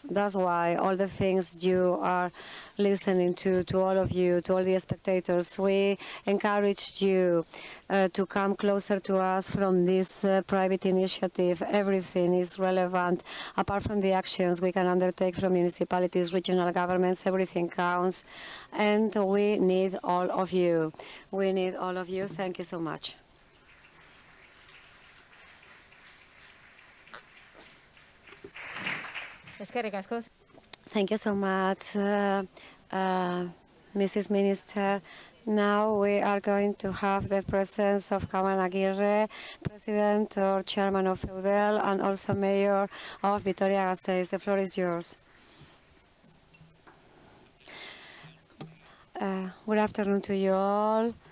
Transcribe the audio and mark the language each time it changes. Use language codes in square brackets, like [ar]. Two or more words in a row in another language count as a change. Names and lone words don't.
[en] That's why all the things you are listening to all of you, to all the spectators, we encouraged you to come closer to us from this private initiative. Everything is relevant. Apart from the actions we can undertake from municipalities, regional governments, everything counts. And we need all of you. We need all of you. Thank you so much. [eu] Eskerrik asko. [en] Thank you so much, Mrs. Minister. Now we are going to have the presence of Carmen Aguirre, President or Chairman of EUDEL, and also Mayor of Vitoria-Gasteiz. The floor is yours. Good afternoon to you all.